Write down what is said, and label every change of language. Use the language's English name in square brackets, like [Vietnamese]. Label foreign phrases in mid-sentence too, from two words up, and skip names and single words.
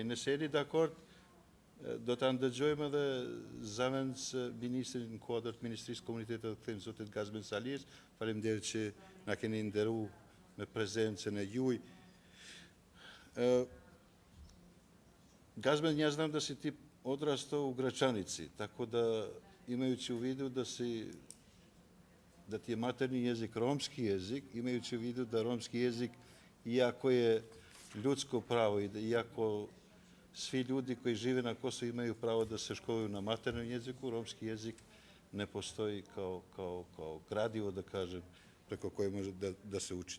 [Albanian] Nëse jeni dakord, do ta ndëgjojmë edhe zemrën së ministrit në kuadër të Ministrisë Komunitetit dhe Kthimit, zotit Gazmend Salies. Faleminderit që na keni nderuar me prezencën e juaj. [Serbian] Gazmend nie znam da si ti odrastao u Gračanici, tako da imajući u vidu da ti je maternji jezik romski jezik, imajući u vidu da romski jezik, iako je ljudsko pravo i da iako svi ljudi koji žive na Kosovu imaju pravo da se školuju na maternjem jeziku, romski jezik ne postoji kao gradivo, da kažem, preko koje može da se uči.